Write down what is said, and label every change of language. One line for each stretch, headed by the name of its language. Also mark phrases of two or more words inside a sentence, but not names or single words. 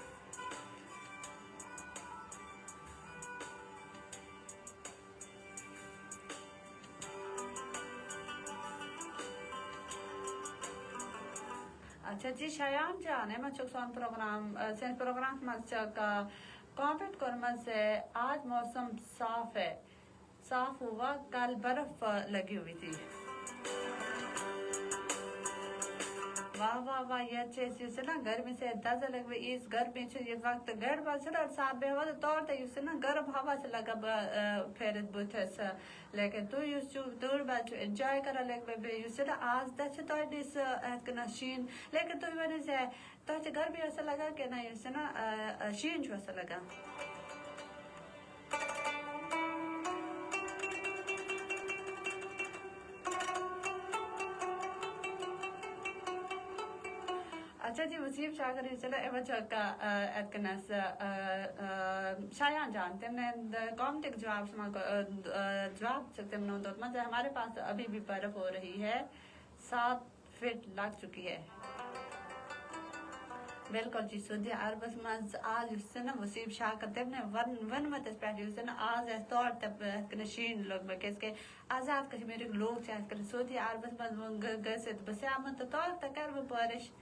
Urdu: اچھا جی
Kashmiri: شایان جان یِمن چھُ سون پروگرام سٲنِس پروگرامس منٛز چھُ کامنٹ کوٚرمُت زِ
Urdu: آج موسم صاف ہے صاف ہوا کل برف لگی ہوئی تھی.
Kashmiri: واہ واہ واہ یتھ چھِ أسۍ یُس نا گرمی سۭتۍ دزان لگہِ وۄنۍ یٖژ گرمی چھِ ییٚمہِ وقتہٕ گرِ منٛز چھِنہ صاف بیٚہوان تہٕ تور تہِ یُس نا گرم ہوا چھِ لگان پھیرِتھ بٕتھِس لیکن تُہۍ یُس چھِو تۭر منٛز چھِو اِنجاے کران لیکن بیٚیہِ یُس نا آز تہِ چھِ تۄہہِ نِش یِتھ کٔنۍ شیٖن لیکن تُہۍ ؤنِو زِ تۄہہِ چھِ گرمی ٲسا لگان کِنہٕ یُس نا شیٖن چھُ آسان لگان.
Urdu: اچھا جی
Kashmiri: وسیٖم شاکر یُس نا یِمن چھُ یِتھ کٔنۍ شایان جان
Urdu: تم نے
Kashmiri: کامنٹ جوابس منٛز جواب چھُ تمو دوٚپمُت زِ
Urdu: ہمارے پاس ابھی بھی برف ہو رہی ہے 7 فٹ لگ چُکی ہے.
Kashmiri: بالکل جی سعودی عربس منٛز آز یُس نا وسیٖم شاکر تٔمۍ ووٚنمُت اَسہِ پٮ۪ٹھ یُس نا آز آسہِ تور تہِ یِتھ کٔنۍ شیٖن لوٚگمُت کیٛازِ کہِ آزاد کشمیٖرٕکۍ لوٗکھ چھِ یِتھ کٔنۍ سعودی عربس منٛز گٔژھِتھ بہٕ سیامن تہٕ تور تہِ کرٕ بہٕ بٲرِش.